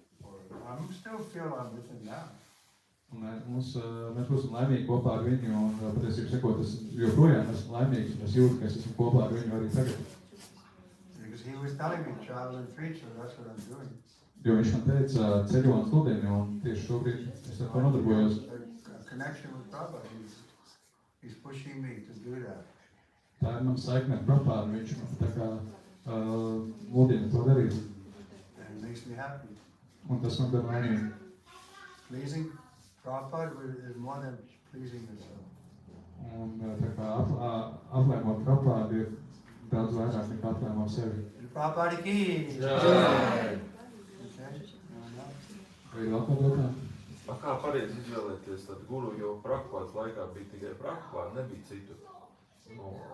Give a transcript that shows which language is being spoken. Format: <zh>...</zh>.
<en>Or I still feel I'm with him now.</en> <lv>Mēs būsim laimīgi kopā ar viņu, un patiesībā sakot, es joprojām esmu laimīgs, un es jūtu, ka es esmu kopā ar viņu arī tagad.</lv> <en>Because he was telling me travel and preach, so that's what I'm doing.</en> <lv>Jo viņš man teica ceļo un sludini, un tieši šobrīd es ar to nodarbojos.</lv> <en>A connection with Prabhupada, he's pushing me to do that.</en> <lv>Tā ir man saikne ar Prabhupādu, viņš man tā kā mudina to darīt.</lv> <en>And it makes me happy.</en> <lv>Un tas man dara laimīgi.</lv> <en>Pleasing? Prabhupada is more than pleasing himself.</en> <lv>Un tā kā aplēmot Prabhupādu ir daudz vairāk nekā aplēmot sevi.</lv> <hi>Prabhupada ki! Jai!</hi> <lv>Vai ir vēl kāda jautājuma? Kā pareizi izvēlēties tad guru, jo Prabhupādas laikā bija tikai Prabhupāda, nebija citu.</lv>